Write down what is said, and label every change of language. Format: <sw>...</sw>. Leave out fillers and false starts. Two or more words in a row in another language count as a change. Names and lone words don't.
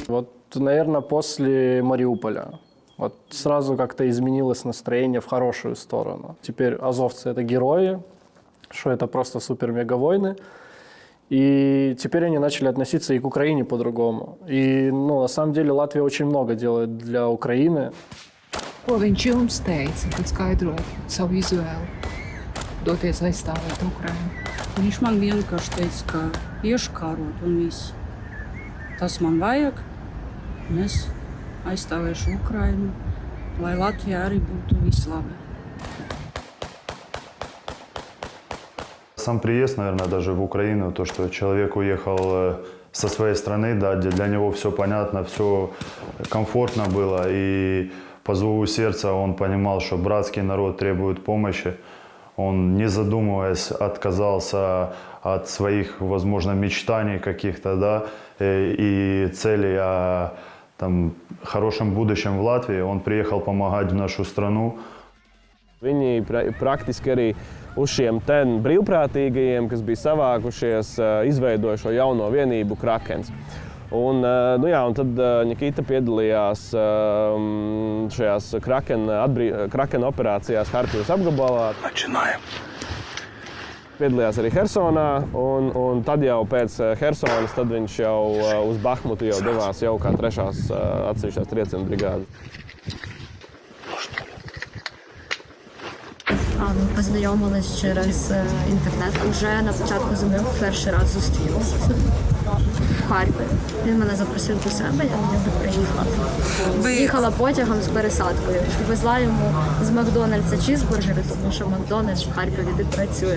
<ru>Вот, наверное, после Мариуполя. Вот сразу как-то изменилось настроение в хорошую сторону. Теперь азовцы — это герои, что это просто супер-мега-войны. И теперь они начали относиться и к Украине по-другому. И, на самом деле, Латвия очень много делает для Украины.</ru> <lv>Ko viņš jums teica, kad skaidroja savu izvēli doties aizstāvēt Ukrainu? Viņš man vienkārši teica, ka ieškārot un viss. Tas man vajag, un es aizstāvēšu Ukrainu, lai Latvijā arī būtu viss labi. Сам приезд, наверное, даже в Украину, то, что человек уехал со своей страны, да, для него все понятно, все комфортно было, и по зову сердца он понимал, что братский народ требует помощи. Он, не задумываясь, отказался от своих, возможно, мечтаний каких-то, да, и целей о хорошем будущем в Латвии. Он приехал помогать в нашу страну. Viņi praktiski arī uz šiem brīvprātīgajiem, kas bija savākušies, izveidoja šo jauno vienību Krakens. Un tad Nikita piedalījās šajās Krakena operācijās Harkivas apgabalā. Piedalījās arī Hersonā, un tad jau pēc Hersonas tad viņš jau uz Bahmutu jau devās jau kā 3. atsevišķās triecienu brigādes.</lv> <uk>Познайомились через інтернет. Уже на початку зими перший раз зустрілися в Харкові. Він мене запросив до себе, я до нього приїхала. Їхала потягом з пересадкою і везла йому з Макдональдса чізбургери, тому що Макдональдс в Харкові не працює.</uk>